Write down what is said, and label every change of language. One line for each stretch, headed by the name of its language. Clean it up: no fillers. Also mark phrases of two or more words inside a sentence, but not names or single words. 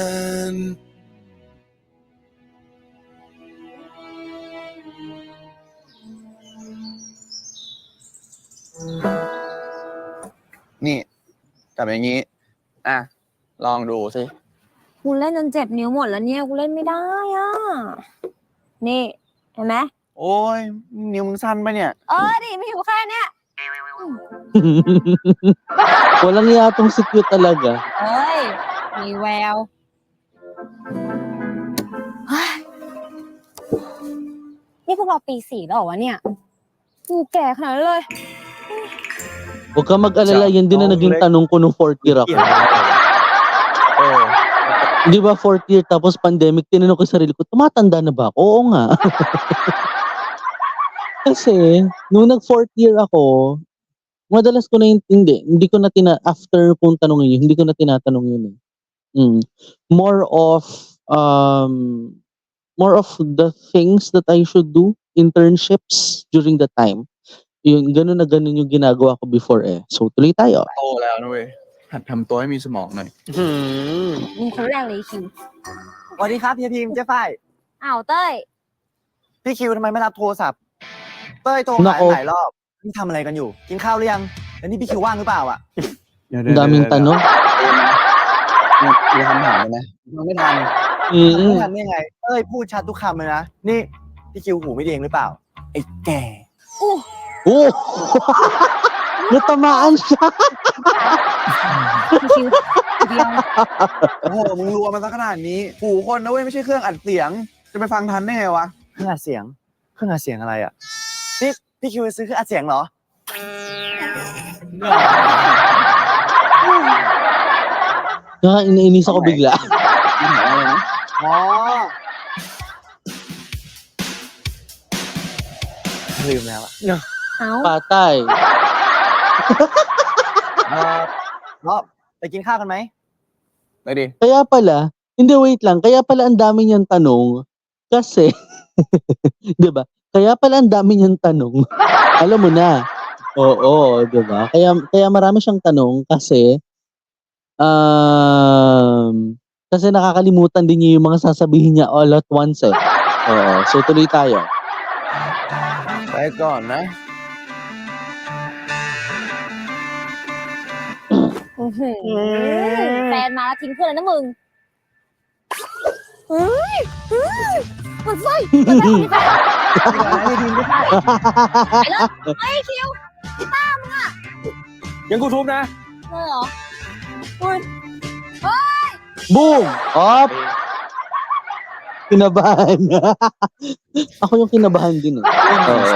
Thai: นี่จับอย่างนี้ อ่ะ ลองดูสิ กูเล่นจนเจ็บนิ้วหมดแล้วเนี่ยกูเล่นไม่ได้อ่ะ นี่เห็นไหม โอ้ย นิ้วมึงสั้นปะเนี่ย ดิมีอยู่แค่เนี้ย
Filipino: Walang iya tong si cute talaga.
Thai: เอ้ย มีแววเฮ้ยนี่พวกเราปี4แล้วเหรอวะเนี่ยกูแก่ขนาดนั้นเลย
Filipino: Huwag kang mag-alala, yan din na naging tanong ko nung 4th year ako.
Thai: เออ
Filipino: Di ba 4th year tapos pandemic, tinanong ko sa sarili ko, tumatanda na ba ako? Oo nga. Kasi, nung nag-4th year ako, madalas ko na hindi ko na after kung tanongin yun, hindi ko na tinatanong yun eh.
English: More of the things that I should do, internships during the time.
Filipino: Yun, ganun na ganun yung ginagawa ko before eh. So, tuloy tayo.
Thai: โตแล้วนะเว้ยหัดทำตัวให้มีสมองหน่อย หืม มีคนแรกเลยคิว สวัสดีครับเฮียทีมเจ๊ฝ้าย อ้าวเต้ย พี่คิวทำไมไม่รับโทรศัพท์ เต้ยโทรหาหลายรอบนี่ทำอะไรกันอยู่ กินข้าวหรือยังแล้วนี่พี่คิวว่างหรือเปล่าอ่ะ
Filipino: Ang daming tanong.
Thai: มีคำถามเลยนะยังไม่ทัน อืม ไม่ทันได้ไงเต้ยพูดชัดทุกคำเลยนะ นี่พี่คิวหูไม่ดีเองหรือเปล่า ไอ้แก่
Filipino: Oh! Natamaan siya!
Thai: คิวเดียว โอ้โหมึงรัวมาซะขนาดนี้หูคนนะเว้ยไม่ใช่เครื่องอัดเสียง จะไปฟังทันได้ไงวะ เครื่องอัดเสียง เครื่องอัดเสียงอะไรอ่ะนี่พี่คิวไปซื้อเครื่องอัดเสียงเหรอ
Filipino: Nakainis ako bigla.
Thai: อ๋อลืมแล้วอะ เอ้า
Filipino: Patay.
Thai: รอบไปกินข้าวกันไหมไปดิ
Filipino: Kaya pala, hindi wait lang, kaya pala ang dami niyang tanong kasi 'di ba? Kaya pala ang dami niyang tanong. Alam mo na. Oo, 'di ba? Kaya marami siyang tanong kasi kasi nakakalimutan din niya yung mga sasabihin niya
English: all at once
Filipino: eh. Oo, so tuloy tayo.
Thai: ไปก่อนนะ แฟนมาแล้วทิ้งเพื่อนแล้วนะมึงเฮ้ยมันไส้มันไส้คนนี้แฟนไปแล้วเฮ้ยคิว ยังกูทุบนะ เลยเหรออุ้ย
Filipino: Boom! Op! Kinabahan. Ako yung kinabahan din eh. Oo.